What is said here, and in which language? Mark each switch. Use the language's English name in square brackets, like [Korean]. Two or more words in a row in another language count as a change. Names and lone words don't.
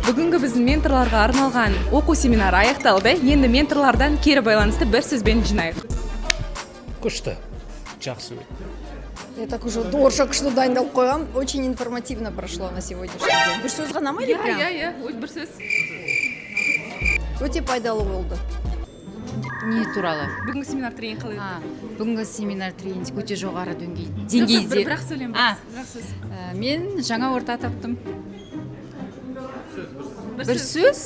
[Kazakh] Бүгінгі біздің менторларға арналған оқу семинары аяқталды. Енді менторлардан кері байланысты бір сөзбен жинайық. Күшті. Жақсы өтті. [Russian] Я так уже [Kazakh] дорша күшті дайындалып қойғам. [Russian] Очень информативно прошло на сегодняшний день. [Kazakh] Bir сөз ғана ма [Russian] или прям? [Kazakh] Иә, бір сөз. Өте пайдалы болды. Не туралы? Бүгінгі семинар тренинг қалай? Бүгінгі семинар тренинг өте жоғары деңгейде. Бірақ сөйлем, бірақ сөз. Мен жаңа орта таптым. Бір сөз?